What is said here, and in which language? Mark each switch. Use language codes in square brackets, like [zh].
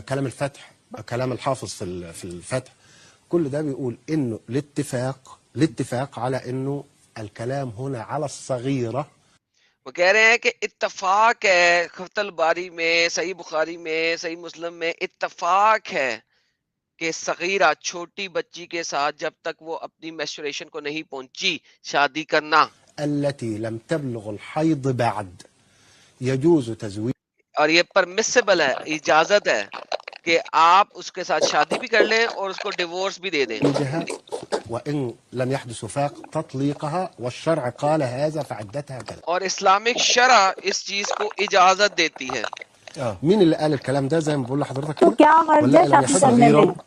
[ar] كلام الفتح, كلام الحافظ في الفتح, كل ده بيقول انه الاتفاق على انه الكلام هنا على الصغيرة. [ur] وہ کہہ رہے ہیں کہ اتفاق ہے فتح الباری میں, صحیح بخاری میں, صحیح مسلم میں اتفاق ہے کہ صغیرہ چھوٹی بچی کے ساتھ جب تک وہ اپنی میچوریشن کو نہیں پہنچی شادی کرنا. [ar] التي لم تبلغ الحيض بعد يجوز تزويج. [ur] اور یہ پرمیسیبل ہے, اجازت ہے کہ آپ اس کے ساتھ شادی بھی کر لیں اور اس کو ڈیورس بھی دے دیں. [ar] وإن لم يحدث وفاق تطليقها, والشرع قال هذا فعدتها كذا. [ur] اور اسلامک شرع اس چیز کو اجازت دیتی ہے. [ar] مين اللي قال الكلام ده زي ما بقول لحضرتك [ur] تو کیا حرج ہے شادی کرنے میں؟